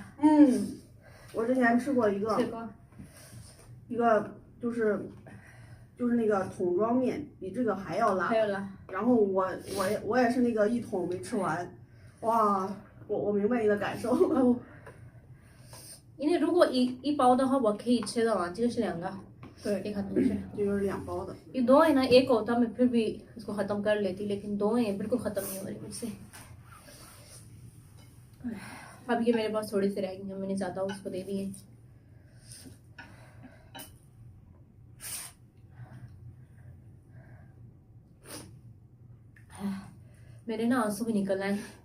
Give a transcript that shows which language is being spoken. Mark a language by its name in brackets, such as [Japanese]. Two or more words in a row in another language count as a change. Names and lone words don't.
[Chinese] 我之前吃过一个就是那个桶装面，比这个还要辣。然后我也是那个一桶没吃完，哇，我明白你的感受。因为如果一包的话我可以吃的完，这个是2个。对， [Hindi] एक हाथ में से [Chinese] 这就是2包的。 [Hindi] ये 2 है ना, एक होता मैं फिर भी इसको खत्म कर लेती, लेकिन 2 है बिल्कुल खत्म नहीं हो रही मुझसे। अब ये मेरे पास थोड़ी सी रह गई है, मैंने ज्यादा उसको दे दिए। मेरे ना आंसू भी निकल आए।